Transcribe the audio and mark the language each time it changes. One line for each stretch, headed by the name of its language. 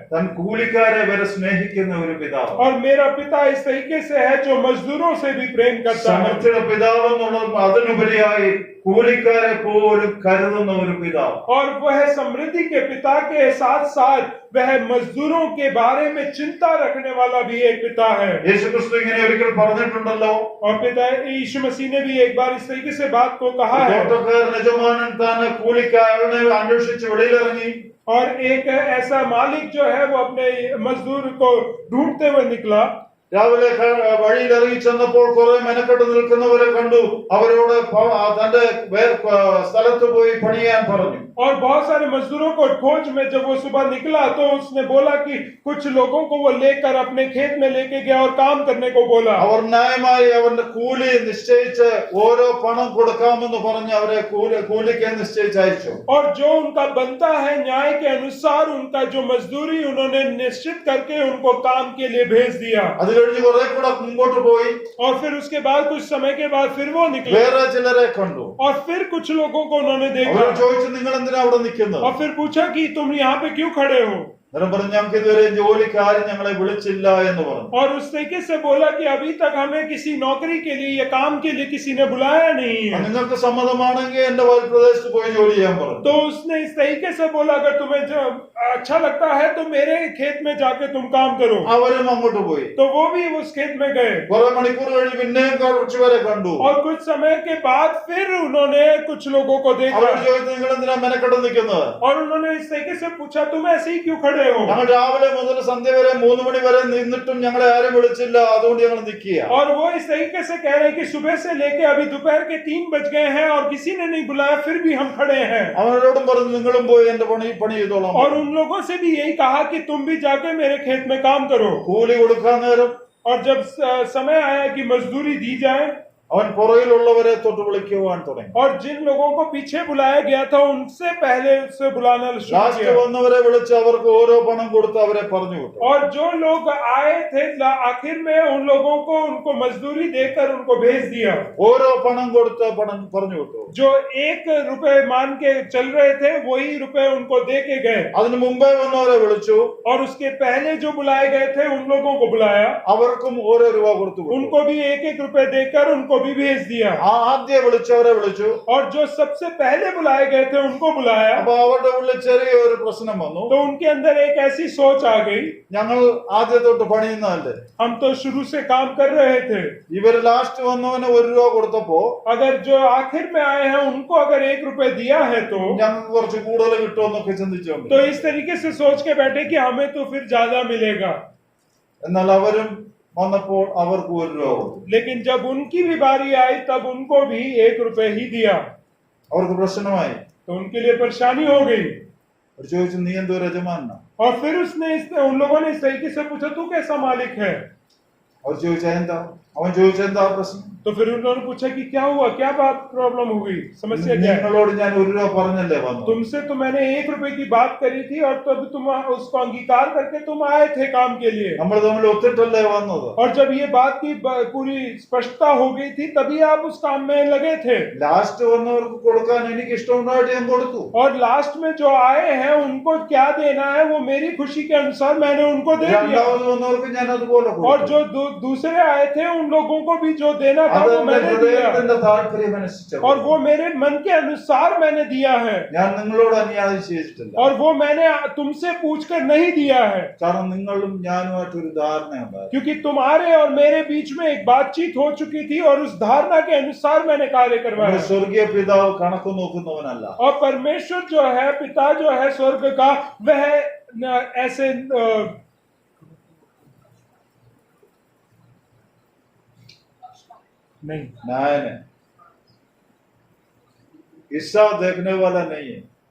Malayalam: താൻ കൂലിക്കാരെ വരെ സ്നേഹിക്കുന്ന ഒരു പിതാവ്.
Hindi: और मेरा पिता इस तरीके से है जो मजदूरों से भी प्रेम करता है।
Malayalam: സമൃദ്ധിയുടെ പിതാവ് എന്നുള്ളത് അതിനുപരിയായി കൂലിക്കാരെ പോലും കരുതുന്ന ഒരു പിതാവ്.
Hindi: और वह समृद्धि के पिता के साथ साथ वह मजदूरों के बारे में चिंता रखने वाला भी एक पिता है।
Malayalam: യേശുക്രിസ്തു ഇങ്ങനെ ഒരിക്കൽ പറഞ്ഞിട്ടുണ്ടല്ലോ.
Hindi: और पिता यीशु मसीह ने भी एक बार इस तरीके से बात को कहा है।
Malayalam: തോട്ടക്കാരൻ യജമാനൻ താൻ കൂലിക്കാരനെ അന്വേഷിച്ച് വെളിയിലിറങ്ങി.
Hindi: और एक ऐसा मालिक जो है वो अपने मजदूर को ढूंढते हुए निकला।
Malayalam: രാവിലെ വഴിയിൽ ഇറങ്ങി ചെന്നപ്പോൾ കുറെ മെനക്കെട്ട് നിൽക്കുന്നവരെ കണ്ടു. അവരോട് തന്റെ സ്ഥലത്ത് പോയി പണിയാൻ പറഞ്ഞു.
Hindi: और बहुत सारे मजदूरों को खोज में जब वो सुबह निकला तो उसने बोला कि कुछ लोगों को वो लेकर अपने खेत में लेके गया और काम करने को बोला।
Malayalam: അവർ ന്യായമായി അവന്റെ കൂലി നിശ്ചയിച്ച് ഓരോ പണം കൊടുക്കാമെന്ന് പറഞ്ഞ് അവരെ കൂലിക്ക് നിശ്ചയിച്ച് അയച്ചു.
Hindi: और जो उनका बनता है न्याय के अनुसार उनका जो मजदूरी उन्होंने निश्चित करके उनको काम के लिए भेज दिया।
Malayalam: അത് കഴിഞ്ഞ് കുറെ കൂടെ മുമ്പോട്ട് പോയി.
Hindi: और फिर उसके बाद कुछ समय के बाद फिर वो निकले
Malayalam: വേറെ ചിലരെ കണ്ടു.
Hindi: और फिर कुछ लोगों को उन्होंने देखा
Malayalam: അവർ ചോദിച്ചു, നിങ്ങൾ എന്തിനാ അവിടെ നിൽക്കുന്നത്?
Hindi: और फिर पूछा कि तुम यहाँ पे क्यों खड़े हो?
Malayalam: അന്നേരം പറഞ്ഞു, ഞങ്ങൾക്ക് ഇതുവരെ ജോലിക്കാരും ഞങ്ങളെ വിളിച്ചില്ല എന്ന് പറഞ്ഞു.
Hindi: और उस तरीके से बोला कि अभी तक हमें किसी नौकरी के लिए या काम के लिए किसी ने बुलाया नहीं है।
Malayalam: നിങ്ങൾക്ക് സമ്മതമാണെങ്കിൽ എന്റെ പ്രദേശത്ത് പോയി ജോലി ചെയ്യാൻ പറഞ്ഞു.
Hindi: तो उसने इस तरीके से बोला अगर तुम्हें जो अच्छा लगता है तो मेरे खेत में जाके तुम काम करो।
Malayalam: അവരും അങ്ങോട്ട് പോയി.
Hindi: तो वो भी उस खेत में गए
Malayalam: കുറെ മണിക്കൂർ കഴിഞ്ഞ് പിന്നെയും കുറച്ചുപേരെ കണ്ടു.
Hindi: और कुछ समय के बाद फिर उन्होंने कुछ लोगों को
Malayalam: അവർ
Hindi: देखा
Malayalam: ചോദിച്ചു, നിങ്ങൾ എന്തിനാ മെനക്കെട്ട് നിൽക്കുന്നത്?
Hindi: और उन्होंने इस तरीके से पूछा तुम ऐसे ही क्यों खड़े हो?
Malayalam: ഞങ്ങൾ രാവിലെ മുതൽ സന്ധ്യ വരെ 3 മണി വരെ നിന്നിട്ടും ഞങ്ങളെ ആരും വിളിച്ചില്ല, അതുകൊണ്ട് ഞങ്ങൾ നിൽക്കുക.
Hindi: और वो इस तरीके से कह रहे हैं कि सुबह से लेके अभी दोपहर के 3 बज गए हैं और किसी ने नहीं बुलाया फिर भी हम खड़े हैं।
Malayalam: അവരോടും പറഞ്ഞു, നിങ്ങളും പോയി എന്റെ പണി ചെയ്തോളാം.
Hindi: और उन लोगों से भी यही कहा कि तुम भी जाके मेरे खेत में काम करो।
Malayalam: കൂലി കൊടുക്കാൻ നേരം
Hindi: और जब समय आया कि मजदूरी दी जाए
Malayalam: അവൻ പുറകിലുള്ളവരെ തൊട്ട് വിളിക്കുവാൻ തുടങ്ങി.
Hindi: और जिन लोगों को पीछे बुलाया गया था उनसे पहले उससे बुलाना शुरू
English: last
Hindi: किया।
Malayalam: വന്നവരെ വിളിച്ച് അവർക്ക് ഓരോ പണം കൊടുത്ത് അവരെ പറഞ്ഞു വിട്ടു.
Hindi: और जो लोग आए थे आखिर में उन लोगों को उनको मजदूरी देकर उनको भेज दिया।
Malayalam: ഓരോ പണം കൊടുത്ത് പറഞ്ഞു വിട്ടു.
Hindi: जो 1 रुपए मान के चल रहे थे वही रुपए उनको दे के गए।
Malayalam: അതിനു മുമ്പേ വന്നവരെ വിളിച്ചു.
Hindi: और उसके पहले जो बुलाए गए थे उन लोगों को बुलाया,
Malayalam: അവർക്കും ഓരോ രൂപ കൊടുത്തു വിട്ടു.
Hindi: उनको भी 1-1 रुपए देकर उनको भी भेज दिया
Malayalam: ആദ്യം വിളിച്ചവരെ വിളിച്ചു.
Hindi: और जो सबसे पहले बुलाए गए थे उनको बुलाया।
Malayalam: അപ്പൊ അവരുടെ ഉള്ളിൽ ചെറിയ ഒരു പ്രശ്നം വന്നു.
Hindi: तो उनके अंदर एक ऐसी सोच आ गई,
Malayalam: ഞങ്ങൾ ആദ്യം തൊട്ട് പണിയുന്നതല്ലേ,
Hindi: हम तो शुरू से काम कर रहे थे,
Malayalam: ഇവര് ലാസ്റ്റ് വന്നവന് ₹1 കൊടുത്തപ്പോ
Hindi: अगर जो आखिर में आए हैं उनको अगर ₹1 दिया है तो
Malayalam: ഞങ്ങൾക്ക് കുറച്ച് കൂടുതൽ കിട്ടുമെന്നൊക്കെ ചിന്തിച്ചോണ്ട്.
Hindi: तो इस तरीके से सोच के बैठे कि हमें तो फिर ज्यादा मिलेगा।
Malayalam: എന്നാൽ അവരും വന്നപ്പോൾ അവർക്ക് ₹1 കൊടുത്തു.
Hindi: लेकिन जब उनकी भी बारी आई तब उनको भी ₹1 ही दिया,
Malayalam: അവർക്ക് പ്രശ്നമായി.
Hindi: तो उनके लिए परेशानी हो गई।
Malayalam: അവർ ചോദിച്ചു, നീ എന്തോ യജമാനാ?
Hindi: और फिर उन लोगों ने इस तरीके से पूछा, तू कैसा मालिक है?
Malayalam: അവർ ചോദിച്ചാ എന്താ? അവൻ ചോദിച്ചാ എന്താ പ്രശ്നം?
Hindi: तो फिर उन्होंने पूछा कि क्या हुआ, क्या बात प्रॉब्लम हो गई, समस्या क्या है?
Malayalam: നിങ്ങളോട് ഞാൻ ₹1 പറഞ്ഞല്ലേ വന്നു.
Hindi: तुमसे तो मैंने ₹1 की बात करी थी और तब तुम उसको अंगीकार करके तुम आए थे काम के लिए,
Malayalam: നമ്മൾ തമ്മിൽ ഒത്തിട്ടല്ലേ വന്നത്.
Hindi: और जब ये बात की पूरी स्पष्टता हो गई थी तभी आप उस काम में लगे थे।
Malayalam: ലാസ്റ്റ് വന്നവർക്ക് കൊടുക്കാൻ എനിക്ക് ഇഷ്ടമുണ്ടായിട്ട് ഞാൻ കൊടുത്തു.
Hindi: और लास्ट में जो आए हैं उनको क्या देना है वो मेरी खुशी के अनुसार मैंने उनको दे दिया,
Malayalam: രണ്ടാമത് വന്നവർക്ക് ഞാൻ അതുപോലെ
Hindi: और
Malayalam: കൊടുത്തു.
Hindi: जो दूसरे आए थे उन लोगों को भी जो देना था
Malayalam: അത്
Hindi: वो
Malayalam: എന്റെ
Hindi: मैंने दिया,
Malayalam: ഹൃദയത്തിന്റെ താല്പര്യമനുസരിച്ച്
Hindi: और वो मेरे मन के अनुसार मैंने दिया है,
Malayalam: ഞാൻ നിങ്ങളോട് അന്യായം ചെയ്തിട്ടില്ല.
Hindi: और वो मैंने तुमसे पूछकर नहीं दिया है,
Malayalam: കാരണം നിങ്ങളും ഞാനുമായിട്ട് ഒരു ധാരണയുണ്ടായിരുന്നു.
Hindi: क्योंकि तुम्हारे और मेरे बीच में एक बातचीत हो चुकी थी और उस धारणा के अनुसार मैंने कार्य
Malayalam: നമ്മുടെ
Hindi: करवाया।
Malayalam: സ്വർഗീയ പിതാവ് കണക്ക് നോക്കുന്നവനല്ല.
Hindi: और परमेश्वर जो है, पिता जो है स्वर्ग का, वह ऐसे नहीं, न्याय है, हिसाब देखने वाला नहीं है.